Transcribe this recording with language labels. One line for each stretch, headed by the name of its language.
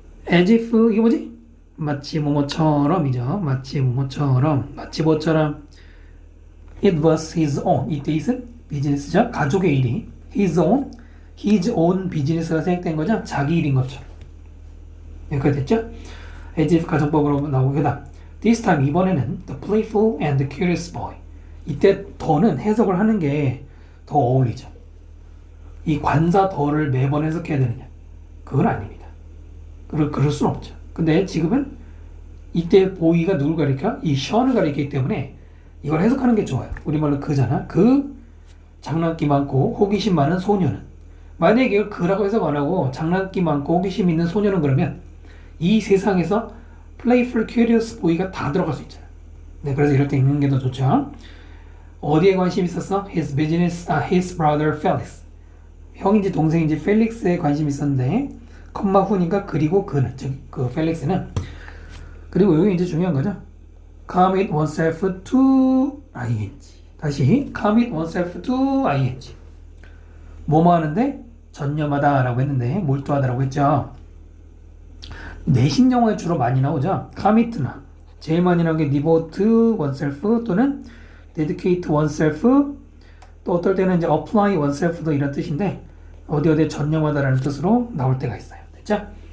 Korean: As if, 이게 뭐지? 마치 뭐뭐처럼이죠. 마치 뭐뭐처럼, 마치 뭐처럼.
English: It was his own.
Korean: 이때 it은 비즈니스죠. 가족의 일이
English: his own
Korean: 비즈니스가 생각된 거죠. 자기 일인 것처럼. 여기까지 됐죠?
English: as if
Korean: 가정법으로 나오고, 그다음
English: this time
Korean: 이번에는
English: the playful and the curious boy.
Korean: 이때 더는 해석을 하는 게 더 어울리죠. 이 관사 더를 매번 해석해야 되느냐? 그건 아닙니다. 그럴 수는 없죠. 근데 지금은 이때 보이가 누굴 가리켜? 이 션을 가리키기 때문에 이걸 해석하는 게 좋아요. 우리말로 그잖아. 그 장난기 많고 호기심 많은 소녀는, 만약에 이걸 그라고 해석 안 하고 장난기 많고 호기심 있는 소녀는, 그러면 이 세상에서 playful, curious boy가 다 들어갈 수 있잖아. 네, 그래서 이럴 때 읽는 게 더 좋죠. 어디에 관심 있었어?
English: his brother Felix.
Korean: 형인지 동생인지 펠릭스에 관심 있었는데, 컴마 후니까 그리고 그는, 즉, 그 펠릭스는. 그리고 여기 이제 중요한 거죠.
English: commit oneself to ing. 다시, commit oneself to ing.
Korean: 뭐뭐 하는데? 전념하다 라고 했는데, 몰두하다라고 했죠. 내신 영어에 주로 많이 나오죠. commit나. 제일 많이 나오는 게 devote oneself 또는 dedicate oneself, 또 어떨 때는 이제 apply oneself도 이런 뜻인데 어디에 전념하다라는 뜻으로 나올 때가 있어요. 됐죠?